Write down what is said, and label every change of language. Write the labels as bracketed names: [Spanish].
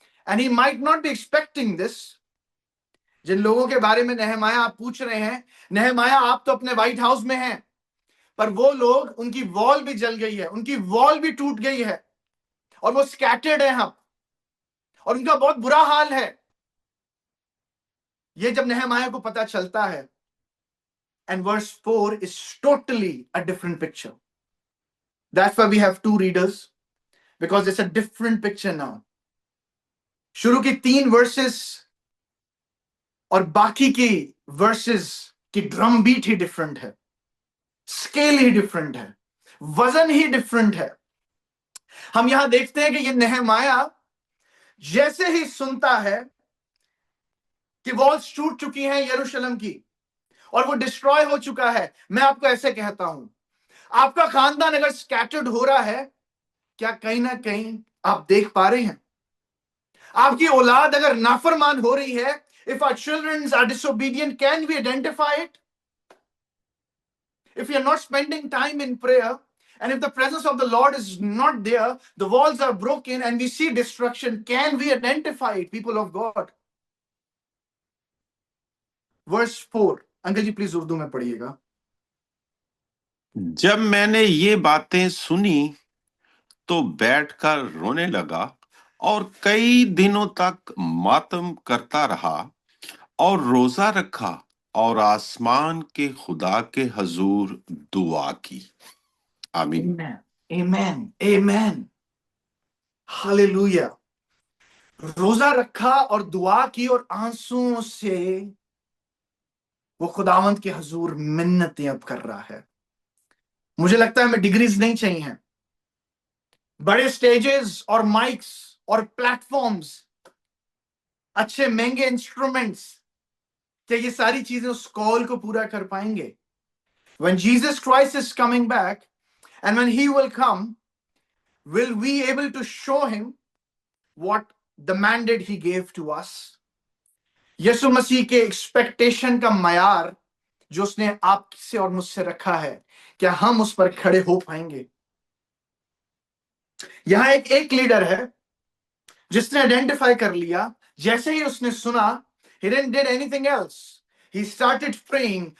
[English] And he might not be expecting this. [Hindi] जिन लोगों के बारे में नेहमाया आप पूछ रहे हैं, नेहमाया आप तो अपने व्हाइट हाउस में हैं, पर वो लोग, उनकी वॉल भी जल गई है, उनकी वॉल भी टूट गई है और वो स्कैटर्ड है हम, और उनका बहुत बुरा हाल है। ये जब नेहमाया को पता चलता है, [English] and verse 4 is totally a different picture. That's why we have two readers, because it's a different picture now. [Hindi] शुरू की 3 वर्सेस और बाकी की वर्सेस की ड्रम बीट ही डिफरेंट है, स्केल ही डिफरेंट है, वजन ही डिफरेंट है। हम यहां देखते हैं कि ये नेहमाया जैसे ही सुनता है कि वॉल्स टूट चुकी हैं यरूशलेम की और वो डिस्ट्रॉय हो चुका है, मैं आपको ऐसे कहता हूं, आपका खानदान अगर स्कैटर्ड हो रहा है, क्या कहीं ना कहीं आप देख पा रहे हैं? आपकी औलाद अगर नाफरमान हो रही है, [English] if our children are disobedient, can we identify it? If we are not spending time in prayer, and if the presence of the Lord is not there, the walls are broken and we see destruction, can we identify it, people of God? [Hindi] Verse 4, uncle ji please Urdu में पढ़िएगा। जब मैंने ये बातें सुनी तो बैठकर रोने लगा और कई दिनों तक मातम करता रहा और रोजा रखा और आसमान के खुदा के हजूर दुआ की। आमीन। [English] Amen. Amen. Amen. Hallelujah. [Hindi] रोजा रखा और दुआ की और आंसुओं से वो खुदावंत के हजूर मिन्नतें अब कर रहा है। मुझे लगता है हमें डिग्रीज नहीं चाहिए, बड़े स्टेजेस और माइक्स और प्लेटफॉर्म्स, अच्छे महंगे इंस्ट्रूमेंट्स, क्या ये सारी चीजें उस कॉल को पूरा कर पाएंगे? [English] When Jesus Christ is coming back and when he will come, will we able to show him what the mandate he gave to us? [Hindi] यीशु मसीह के एक्सपेक्टेशन का मयार जो उसने आपसे और मुझसे रखा है, क्या हम उस पर खड़े हो पाएंगे? यहां एक लीडर है जिसने आइडेंटिफाई कर लिया, जैसे ही उसने सुना, [English] he didn't did anything else, he started praying।